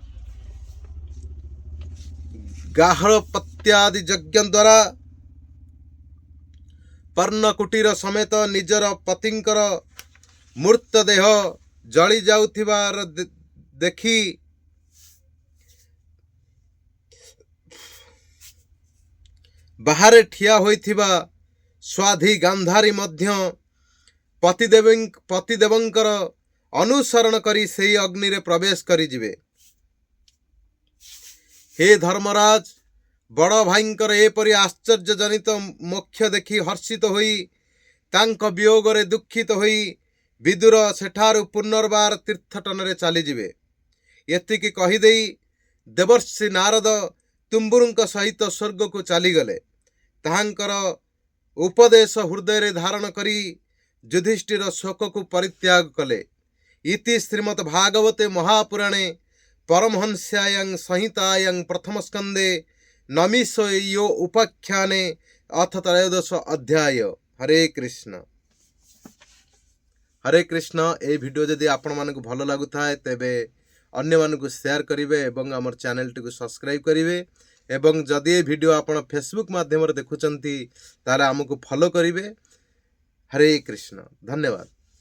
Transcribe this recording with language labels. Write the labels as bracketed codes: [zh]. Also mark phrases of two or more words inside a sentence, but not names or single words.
[or] ଗାହଳପତ୍ୟାଦି ଯଜ୍ଞ ଦ୍ୱାରା ପର୍ଣ୍ଣକୁଟୀର ସମେତ ନିଜର ପତିଙ୍କର ମୂର୍ତ୍ତ ଦେହ ଜଳି ଯାଉଥିବାର ଦେଖି ବାହରେ ଠିଆ ହୋଇଥିବା ସ୍ୱାଧୀ ଗାନ୍ଧାରୀ ମଧ୍ୟ ପତିଦେବଙ୍କର ଅନୁସରଣ କରି ସେଇ ଅଗ୍ନି ରେ ପ୍ରବେଶ କରି ଯିବେ। ହେ ଧର୍ମରାଜ, ବଡ଼ ଭାଇଙ୍କର ଏପରି ଆଶ୍ଚର୍ଯ୍ୟ ଜନିତ ମୋକ୍ଷ ଦେଖି ହର୍ଷିତ ହୋଇ ତାଙ୍କ ବିୟୋଗ ରେ ଦୁଃଖିତ ହୋଇ ବିଦୁର ସେଠାରୁ ପୁନର୍ବାର ତୀର୍ଥଟନ ରେ ଚଲି ଯିବେ। ଏତିକି କହି ଦେଇ ଦେବର୍ଷି ନାରଦ ତୁମ୍ବୁରୁଙ୍କ ସହିତ ସ୍ୱର୍ଗ କୁ ଚଲି ଗଲେ। ତାହାଙ୍କର ଉପଦେଶ ହୃଦୟ ରେ ଧାରଣ କରି ଯୁଧିଷ୍ଠିର ଶୋକ କୁ ପରିତ୍ୟାଗ କଲେ। [sa] इति श्रीमद् भागवते महापुराणे परमहंस्यायां संहितायां प्रथम स्कंदे नमिषयो उपाख्याने अथ त्रयोदश अध्याय। [or] ହରେ କୃଷ୍ଣ। ହରେ କୃଷ୍ଣ। ଏ ଭିଡିଓ ଯଦି ଆପଣ ମାନଙ୍କୁ ଭଲ ଲାଗୁଥାଏ ତେବେ ଅନ୍ୟ ମାନଙ୍କୁ ସେୟାର କରିବେ ଏବଂ ଆମର ଚ୍ୟାନେଲ ଟିକୁ ସବସ୍କ୍ରାଇବ କରିବେ ଏବଂ ଯଦି ଏ ଭିଡିଓ ଆପଣ ଫେସବୁକ ମାଧ୍ୟମ ରେ ଦେଖୁଛନ୍ତି ତାହେଲେ ଆମକୁ ଫଲୋ କରିବେ। ହରେ କୃଷ୍ଣ। ଧନ୍ୟବାଦ।